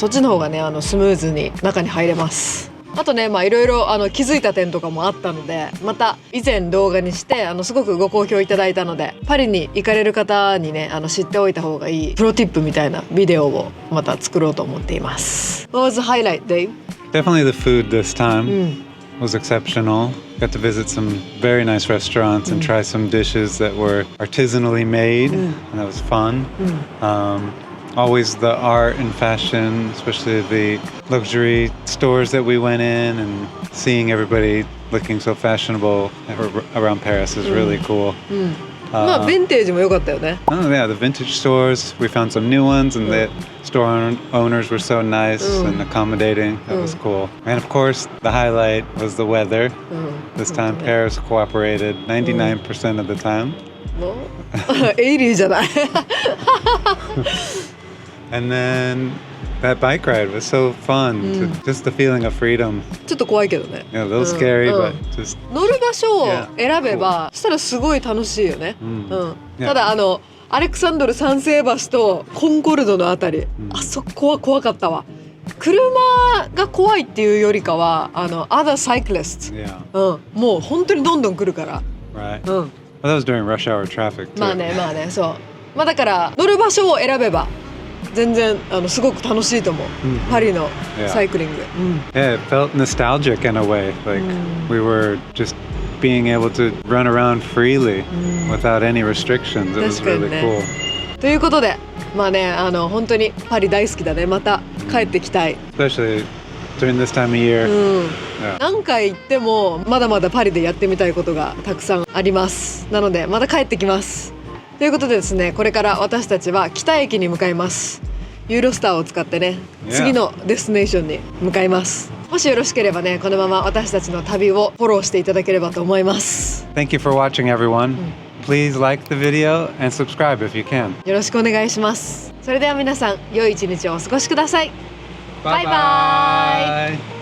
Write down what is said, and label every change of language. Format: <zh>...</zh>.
<ja>そっちの方がねスムーズに中に入れます。あとねいろいろ気づいた点とかもあったのでまた以前動画にしてすごくご好評いただいたのでパリに行かれる方にね知っておいた方がいいプロティップみたいなビデオをまた作ろうと思っています。</ja> <en>What was the highlight, Dave? Definitely the food this time was exceptional. Got to visit some very nice restaurants and try some dishes that were artisanally made, and that was fun. Always the art and fashion, especially the luxury stores that we went in, and seeing everybody looking so fashionable around Paris is really cool.</en> <ja>ヴィンテージも良かったよね。</ja> <en>Oh yeah, the vintage stores. We found some new ones, and the store owners were so nice and accommodating. That was cool. And of course, the highlight was the weather. This time, Paris cooperated 99% of the time.</en> <ja>エイリーじゃない。</ja> <en>And then that bike ride was so fun. Just the feeling of freedom.</en> <ja>ちょっと怖いけどね。</ja> <en>Yeah, a little scary, but just</en> <ja>乗る場所を選べば、そしたらすごい楽しいよね。ただアレクサンドル三世橋とコンコルドのあたり、あそこは怖かったわ。車が怖いっていうよりかは</ja> <en>other cyclists、</en> <ja>もう本当にどんどん来るから。 Right. Well, that was during rush hour traffic too. まあねそう。まあだから乗る場所を選べば全然すごく楽しいと思う、パリのサイクリング、</ja> <en>Yeah, it felt nostalgic in a way. Like we were just being able to run around freely without any restrictions. It was</en> <ja>確かにね</ja> <en>cool.</en> <ja>ということでまあね本当にパリ大好きだね。また帰ってきたい、</ja> <en>Especially during this time of year. Yeah.</en> <ja>何回行ってもまだまだパリでやってみたいことがたくさんあります。なのでまた帰ってきます。ということでですね、これから私たちは北駅に向かいます。ユーロスターを使ってね、</ja> <en>Yeah.</en> <ja>次のデスティネーションに向かいます。もしよろしければね、このまま私たちの旅をフォローしていただければと思います。</ja> <en>Thank you for watching, everyone. Please like the video and subscribe if you can.</en> <ja>よろしくお願いします。それでは皆さん、良い一日をお過ごしください。バイバイ。</ja>